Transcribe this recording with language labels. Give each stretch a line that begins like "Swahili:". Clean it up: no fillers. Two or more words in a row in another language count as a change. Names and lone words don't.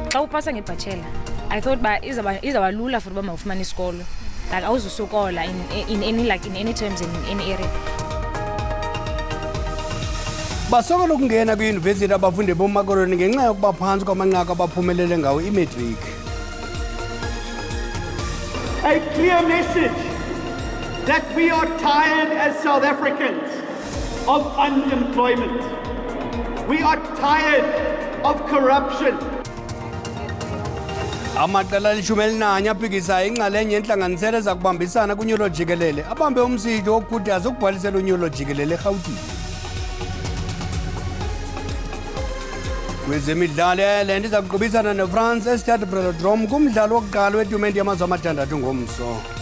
Xhosa: upasa ngebachelor,
English: I thought
Xhosa: izaba lula for uba mawufumane isikolo.
English: Like awuzusokola in any terms in any area.
Xhosa: Basokola ukungena kwi-university abafundi bomakoloni ngenxa yokuba phantsi kwamanqaku abaphumelele ngawo imatric.
English: A clear message that we are tired as South Africans of unemployment. We are tired of corruption.
Xhosa: Amaqela alishumi elinanye aphikisayo inxalenye yentlanganisela eza kubambisana kunyulo jikelele abambe umsitho wokukhuthaza ukubhalisela unyulo jikelele eRhawutini. Kwezemidlalo eLand iza kuqubisana neFrance eStade Velodrome kumdlalo wokuqala wetumente yamazwe amathandathu ngomso.